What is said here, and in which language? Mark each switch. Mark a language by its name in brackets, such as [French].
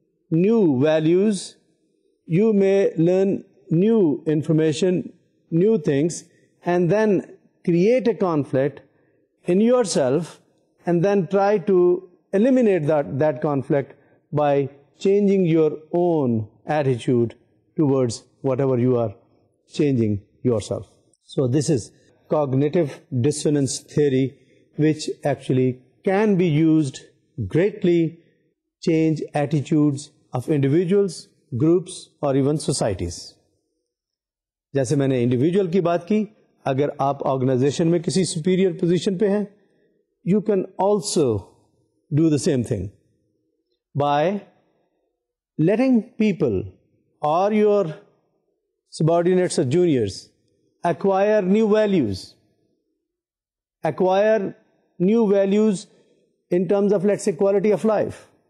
[English] new values, you may learn new information, new things, and then create a conflict in yourself and then try to eliminate that conflict by changing your own attitude towards whatever you are changing yourself. So this is cognitive dissonance theory, which actually can be used greatly change attitudes of individuals, groups or even societies. [Hindi] जैसे मैंने individual की बात की, अगर आप organisation में किसी superior position पे हैं [English] you can also do the same thing by letting people or your subordinates or juniors acquire new values. Acquire new values in terms of, let's say, quality of life.